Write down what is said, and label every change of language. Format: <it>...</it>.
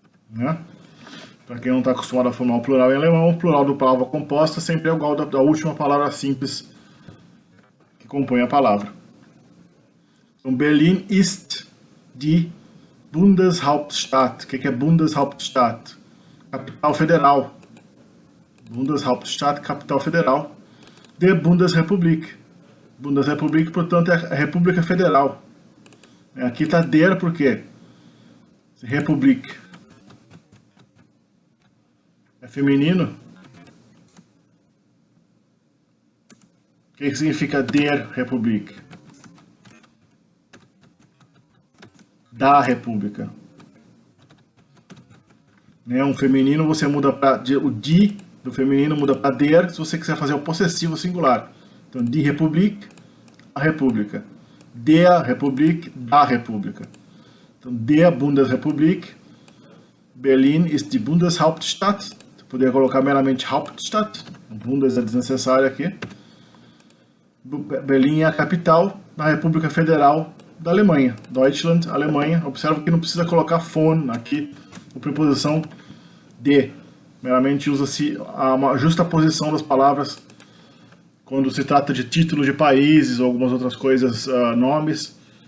<pt>Né? Para quem não está acostumado a formar o plural em alemão, o plural do palavra composta sempre é igual da última palavra simples que compõe a palavra. Então,</pt> <de>Berlin ist die Bundeshauptstadt.</de> <pt>O que é</pt> <de>Bundeshauptstadt?</de> <pt>Capital federal. Bundeshauptstadt, capital federal.</pt> <de>Der Bundesrepublik.</de> <pt>Bundesrepublik, portanto, é a República Federal. Aqui está der por quê? Republik. É feminino? O que significa</pt> <de>der Republik?</de> <pt>Da República. Um feminino você muda para o die do feminino muda para der se você quiser fazer o possessivo singular. Então,</pt> <de>die Republik,</de> <pt>a República.</pt> <de>Der Republik,</de> <pt>da República. Então,</pt> <de>der Bundesrepublik, Berlin ist die Bundeshauptstadt.</de> <pt>Você poderia colocar meramente Hauptstadt, o Bundes é desnecessário aqui. Berlim é a capital da República Federal da Alemanha, Deutschland, Alemanha. Observa que não precisa colocar von aqui, a preposição de. Meramente usa-se uma justaposição das palavras quando se trata de títulos de países ou algumas outras coisas, nomes.</pt>